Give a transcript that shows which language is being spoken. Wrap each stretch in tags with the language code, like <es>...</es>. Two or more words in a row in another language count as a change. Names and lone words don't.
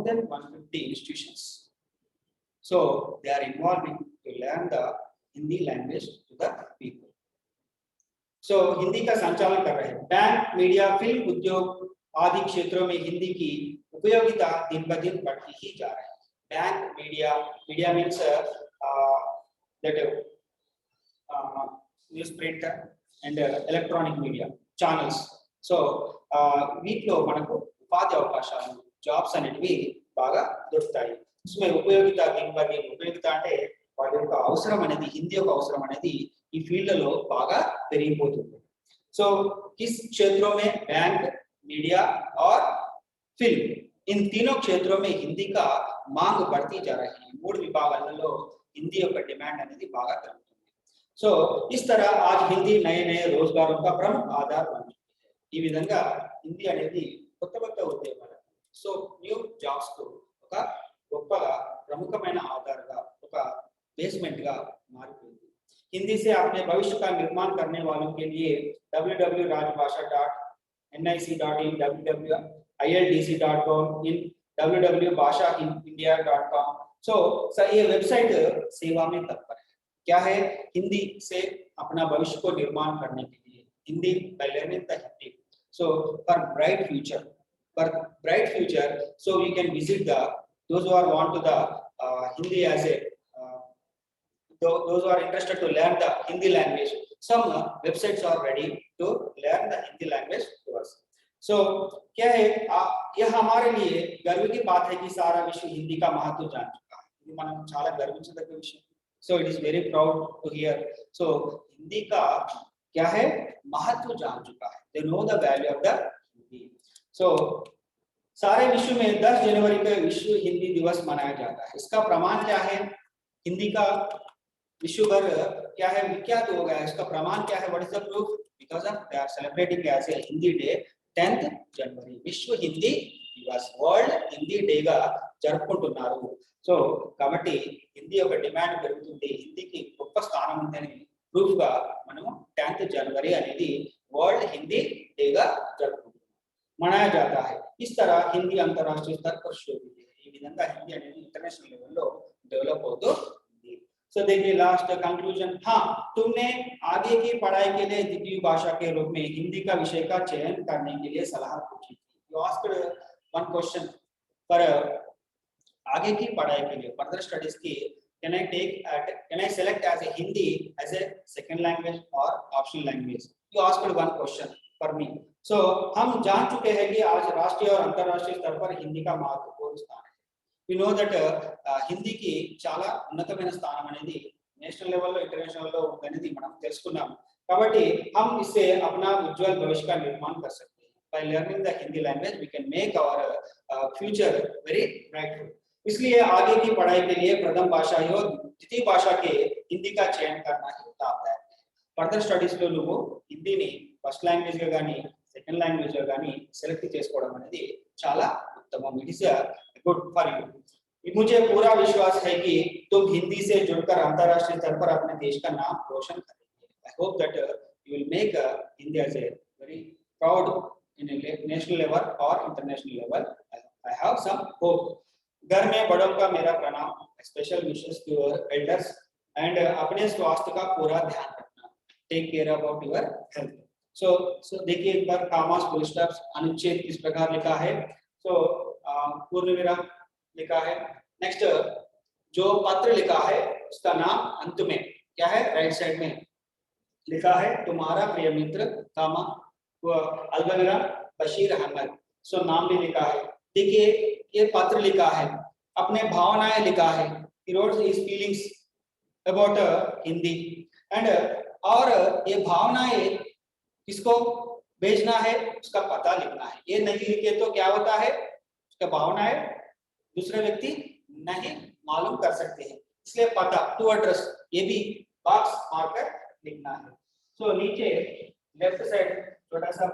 <en>then 150 institutions so they are involving to learn the Hindi language to the people</en> <hi>सो हिंदी का संचालन कर रहे हैं बैंक मीडिया फिल्म उद्योग आदि क्षेत्रों में हिंदी की उपयोगिता दिन ब दिन बढ़ती ही जा रही है बैंक मीडिया</hi> <en>means that news print and electronic media channels</en> <te>సో వీటిలో మనకు ఉపాధి అవకాశాలు జాబ్స్ అనేటివి బాగా దొరుకుతాయి इसमें ఉపయోగిత దినబడి ఉపయోగిత అంటే వాటి యొక్క అవసరం అనేది హిందీ యొక్క అవసరం అనేది ఈ ఫీల్డ్ లో బాగా పెరిగిపోతుంది</te> <hi>సో किस क्षेत्रों में बैंक मीडिया और फिल्म इन तीनों क्षेत्रों में हिंदी का मांग बढ़ती जा रही है</hi> <te>మూడు విభాగాలలో హిందీ యొక్క డిమాండ్ అనేది బాగా పెరుగుతుంది సో</te> <hi>इस तरह आज हिंदी नए नए रोजगारों का प्रमुख आधार बन चुकी है</hi> <te>ఈ విధంగా హిందీ అనేది కొత్త కొత్త ఉద్యోగాలు సో న్యూ జాబ్స్ కు ఒక గొప్పగా ప్రముఖమైన ఆధారంగా ఒక</te> <hi>बेसमेंट का मार्ग हिंदी से अपने भविष्य का निर्माण करने वालों के लिए www.rajbhasha.nic.in www.ildc.com in www.bhashaindia.com so ये वेबसाइट सेवा में तत्पर है क्या है हिंदी से अपना भविष्य को निर्माण करने के लिए हिंदी पहले में हिंदी</hi> <en>so for bright future so we can visit the those who are want to the Hindi as a those who are interested to learn the Hindi language some websites are ready to learn the Hindi language to us so</en> <hi>क्या है यह हमारे लिए गर्व की बात है कि सारा विश्व हिंदी का महत्व जान चुका है</hi> <te>ఇది మనం చాలా గర్వించదగ్గ విషయం</te> <en>so it is very proud to hear so</en> <hi>हिंदी का क्या है महत्व जान चुका है</hi> <en>they know the value of the Hindi so</en> <hi>सारे विश्व में 10 जनवरी को विश्व हिंदी दिवस मनाया जाता है इसका प्रमाण क्या है हिंदी का विश्व भर क्या है विख्यात हो गया इसका प्रमाण क्या है</hi> <en>What is the proof Because of they are celebrating as a Hindi day 10th</en> <hi>जनवरी विश्व हिंदी दिवस</hi> <en>World Hindi Day</en> <te>గా జరుపుకుంటున్నారు సో కాబట్టి హిందీ యొక్క డిమాండ్ పెరుగుతుంది హిందీకి గొప్ప స్థానం ఉందని ప్రూఫ్ గా మనము</te> <hi>10th जनवरी అనేది</hi> <en>World Hindi Day</en> <te>గా జరుపుకుంటున్నాం</te> <hi>मनाया जाता है इस तरह हिंदी अंतरराष्ट्रीय स्तर पर शोभित है</hi> <te>ఈ విధంగా హిందీ అనేది ఇంటర్నేషనల్ లెవెల్ లో డెవలప్ అవుతూ</te> <hi>So देखिए</hi> <en>last conclusion</en> <hi>हाँ तुमने आगे की पढ़ाई के लिए द्वितीय भाषा के रूप में हिंदी का विषय का चयन करने के लिए सलाह पूछी थी</hi> <en>You asked one question</en> <hi>पर आगे की पढ़ाई के लिए</hi> <en>further studies</en> <hi>की कैन</hi> <en>I select as a Hindi as a second language and optional language you asked one question for me so</en> <hi>हम जान चुके हैं कि आज राष्ट्रीय और अंतर्राष्ट्रीय स्तर पर हिंदी का महत्वपूर्ण स्थान है</hi> <en>we know that</en> <te>హిందీ కి చాలా ఉన్నతమైన స్థానం అనేది నేషనల్ లెవెల్ లో ఇంటర్నేషనల్ లో ఉందనేది మనం తెలుసుకున్నాం కాబట్టి</te> <en>हम</en> <hi>इससे अपना उज्जवल भविष्य का निर्माण कर सकते हैं</hi> <en>by learning the Hindi language we can make our future very bright</en> <hi>इसलिए आगे की पढ़ाई के लिए प्रथम भाषा और द्वितीय भाषा के हिंदी का चयन करना ही लाभदायक है</hi> <en>further studies</en> <te>లో నువ్వు హిందీని ఫస్ట్ లాంగ్వేజ్ గా గాని సెకండ్ లాంగ్వేజ్ గా గాని సెలెక్ట్ చేసుకోవడం అనేది చాలా ఉత్తమం</te> <en>It is good for you</en> <hi>मुझे पूरा विश्वास है कि तुम हिंदी से जुड़कर अंतरराष्ट्रीय स्तर पर अपने देश का नाम रोशन करेंगे</hi> <en>I hope that you will make India as a very proud in national level</en> <hi>और</hi> <en>international level I have some hope</en> <hi>घर में बड़ों का मेरा प्रणाम</hi> <en>Special wishes to your elders and</en> <hi>अपने स्वास्थ्य का पूरा ध्यान रखना</hi> <en>take care about your health so</en> <hi>देखिए एक बार</hi> <en>commas full stops</en> <hi>अनुच्छेद किस प्रकार लिखा है सो पूर्ण विराम लिखा है नेक्स्ट जो पत्र लिखा है उसका नाम अंत में क्या है</hi> <en>right side</en> <hi>में लिखा है तुम्हारा प्रिय मित्र कामा अल्विराम बशीर अहमद सो नाम भी लिखा है देखिए ये पत्र लिखा है अपने भावनाएं लिखा है</hi> <en>he wrote his feelings about</en> <hi>हिंदी एंड और ये भावनाएं किसको भेजना है उसका पता लिखना है ये नहीं लिखे तो क्या होता है उसका भावना है दूसरे व्यक्ति नहीं मालूम कर सकते हैं इसलिए पता</hi> <en>to address</en> <hi>ये भी बॉक्स मारकर लिखना है सो नीचे</hi> <en>left side</en> <hi>छोटा सा</hi>